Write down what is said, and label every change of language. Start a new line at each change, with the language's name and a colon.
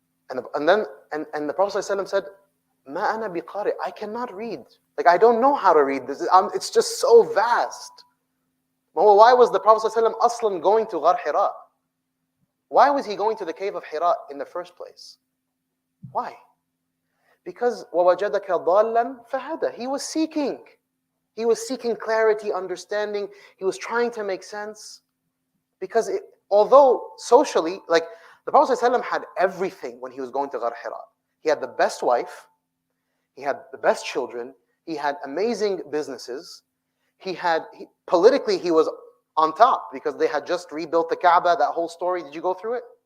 English: And the Prophet ﷺ said, Ma ana biqari, I cannot read. Like, I don't know how to read this. It's just so vast. Well, why was the Prophet ﷺ aslan going to Ghar Hira? Why was he going to the cave of Hira in the first place? Why?
Arabic: Because وَوَجَدَكَ ضَالًّا فَهَدَى.
English: He was seeking. He was seeking clarity, understanding. He was trying to make sense. Because although socially, like the Prophet ﷺ had everything when he was going to Ghar Hira. He had the best wife. He had the best children. He had amazing businesses. Politically, he was on top because they had just rebuilt the Kaaba, that whole story. Did you go through it?